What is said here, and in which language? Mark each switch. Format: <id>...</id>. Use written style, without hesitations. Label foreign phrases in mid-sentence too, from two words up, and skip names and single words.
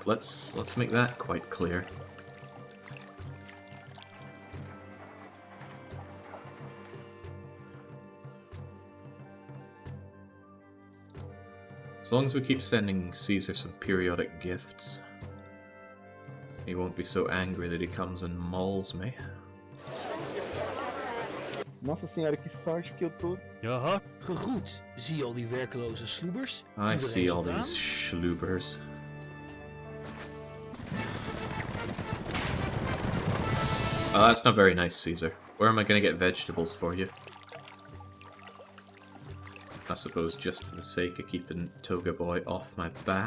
<en>Let's make that quite clear. As long as we keep sending Caesar some periodic gifts, he won't be so angry that he comes and mauls me.</en> <pt>Nossa senhora, que sorte que eu tô.</pt> <nl>Jaha. Gegroet. Zie je al die werkeloze sloebers?</nl> <en>I</en> <nl>Doe er</nl> <en>see</en> <nl>eens</nl> <en>all</en> <nl>wat aan.</nl> <en>these schloobers. Oh, that's not very nice, Caesar. Where am I going to get vegetables for you? I suppose just for the sake of keeping Toga Boy off my back.</en>